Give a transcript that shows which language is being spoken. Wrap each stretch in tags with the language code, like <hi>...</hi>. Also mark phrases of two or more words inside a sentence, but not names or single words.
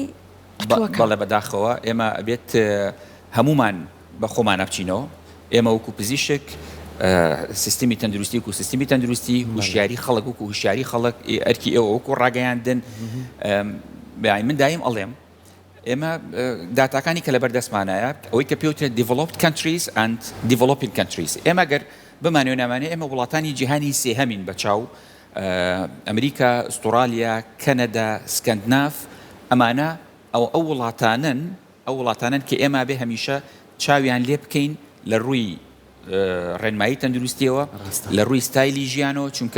<ckb>بەڵێ بەداخەوە ئێمە ئەبێت هەمومان بە خۆمان بچینەوە ئێمە وەکو پزیشک سیستمی تەندروستی و سیستمی تەندروستی هوشیاری خەڵک وەکو هوشیاری خەڵک ئەرکی ئێوە وەکو ڕاگەیاندن من دایم ئەڵێم ئێمە داتاکانی کە لە بەردەستمانایە ئەوەی کە پێوترێت</ckb> <en>developed countries and developing countries</en> <ckb>ئێمە گەر بمانێ نامانێ ئێمە وڵاتانی جیهانی سێهەمین بە چاو ئەمریکا، ئوسترالیا، کەنەدا، سکەندناف ئەمانە ئەو وڵاتانن کە ئێمە بێ هەمیشە چاویان لێ بکەین لە ڕووی ڕێنمایی تەندروستیەوە لە ڕووی ستایلی ژیانەوە چونکە</ckb>